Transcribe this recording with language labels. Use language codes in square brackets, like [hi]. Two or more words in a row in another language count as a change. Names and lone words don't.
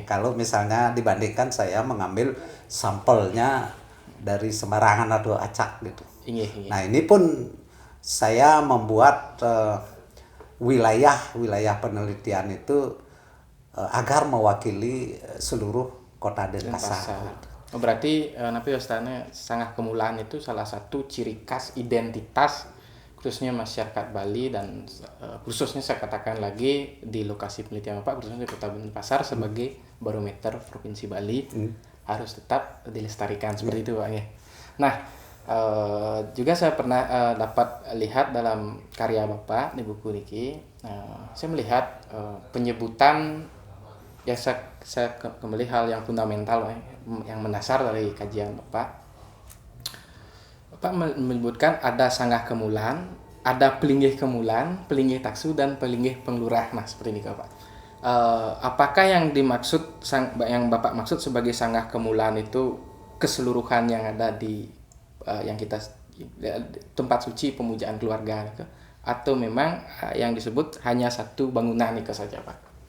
[id] Kalau misalnya dibandingkan saya mengambil sampelnya dari sembarangan atau acak gitu. Iya. Nah ini pun saya membuat wilayah penelitian itu agar mewakili seluruh kota Denpasar. Oh, berarti [ban] napi wastana [id] sanggah kemulaan itu salah satu ciri khas identitas khususnya masyarakat Bali dan khususnya saya katakan lagi di lokasi penelitian Bapak khususnya di Kota Denpasar sebagai barometer Provinsi Bali harus tetap dilestarikan seperti itu Pak ya. Nah, juga saya pernah dapat lihat dalam karya Bapak di buku niki, saya melihat penyebutan ya saya kembali hal yang fundamental yang mendasar dari kajian Bapak. Bapak menyebutkan ada sanggah kemulan, ada pelinggih kemulan, pelinggih taksu dan pelinggih penglurah. Nah, seperti ini Pak. Apakah yang dimaksud yang Bapak maksud sebagai sanggah kemulan itu keseluruhan yang ada di yang kita tempat suci pemujaan keluarga gitu, atau memang yang disebut hanya satu bangunan itu saja Pak?